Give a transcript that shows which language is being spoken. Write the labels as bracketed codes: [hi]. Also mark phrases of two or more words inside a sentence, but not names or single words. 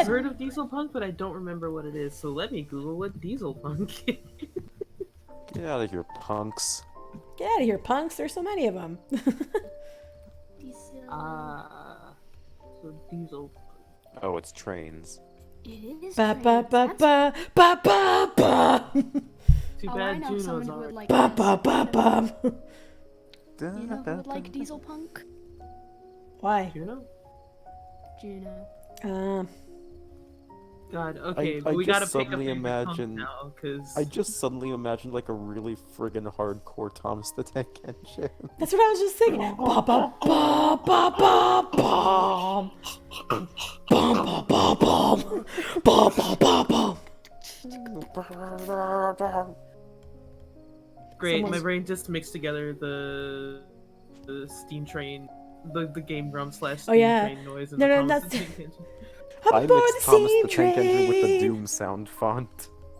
[en] heard of Diesel Punk, but I don't remember what it is, so let me Google what Diesel Punk is. Get out of here, punks. Get out of here, punks. There's so many of them. Diesel. So Diesel Punk. Oh, it's trains. It is. Ba trains. ba ba That's- ba ba ba ba. Too Oh, I bad know Juno's someone who on. would like Ba this. ba ba ba. You know who would like Diesel Punk? Why? Juno? Juno. God, okay, I but we just gotta pick a suddenly favorite punk imagine- now, cause I just suddenly imagined like a really friggin' hardcore Thomas the Tank Engine. That's what I was just thinking. Ba ba ba ba ba ba. Bum ba ba bum. Ba ba ba bum. great. My Someone's- brain just mixed together the steam train, the game drum slash steam yeah. train noise and No, the no, Thomas that's- the Tank Engine. I Aboard mixed Thomas the steam Tank Engine with the train. Doom sound font.